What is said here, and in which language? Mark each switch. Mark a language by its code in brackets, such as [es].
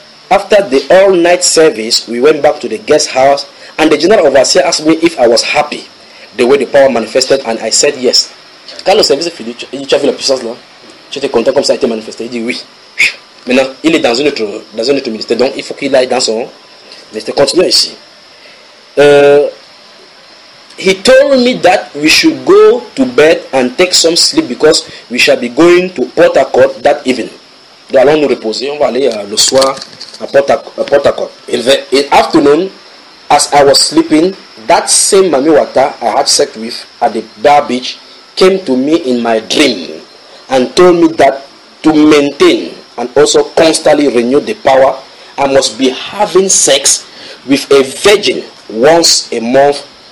[en] After the all night service, we went back to the guest house and the general overseer asked me if I was happy the way the power manifested and I said yes. [fr] Quand le service est fini, tu as vu la puissance là? Tu étais content comme ça a été manifesté? Il dit oui. Maintenant, il est dans un autre ministère, donc il faut qu'il aille dans son ministère. Continuons ici. [en] He told me that we should go to bed and take some sleep because we shall be going to Port Accord that evening. [fr] Donc, allons nous reposer, on va aller le soir à Port-à-Côte. [en] In the afternoon, as I was sleeping, that same Mami Wata I had sex with at the bar beach came to me in my dream and told me that to maintain and also constantly renew the power, I must be having sex with a virgin once a month.